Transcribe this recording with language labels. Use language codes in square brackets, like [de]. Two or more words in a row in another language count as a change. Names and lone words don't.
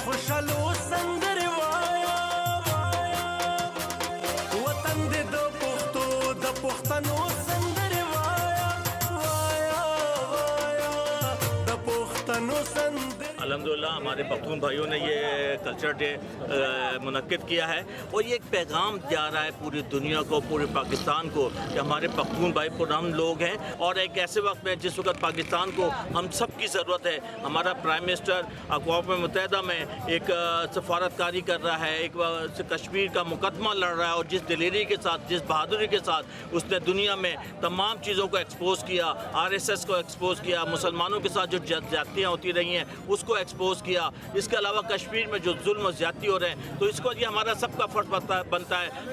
[ps] شلو سندر وایا وطن دې د پښتو د پښتنو سندر وایا وایا وایا د پښتنو سندر. [ur] الحمدللہ ہمارے پختون بھائیوں نے یہ [en] culture day [ur] منعقد کیا ہے اور یہ ایک پیغام جا رہا ہے پوری دنیا کو, پورے پاکستان کو کہ ہمارے پختون بھائی پرامن لوگ ہیں اور ایک ایسے وقت میں جس وقت پاکستان کو ہم سب کی ضرورت ہے. ہمارا [en] prime minister [ur] اقوام متحدہ میں ایک سفارتکاری کر رہا ہے, ایک کشمیر کا مقدمہ لڑ رہا ہے اور جس دلیری کے ساتھ, جس بہادری کے ساتھ اس نے دنیا میں تمام چیزوں کو ایکسپوز کیا, RSS کو ایکسپوز کیا, مسلمانوں کے ساتھ جو زیادتیاں ہوتی رہی ہیں اس کو ایکسپوز کیا, اس کے علاوہ کشمیر میں جو ظلم و زیادتی ہو رہے ہیں, تو اس کو یہ ہمارا سب کا فرض بنتا ہے.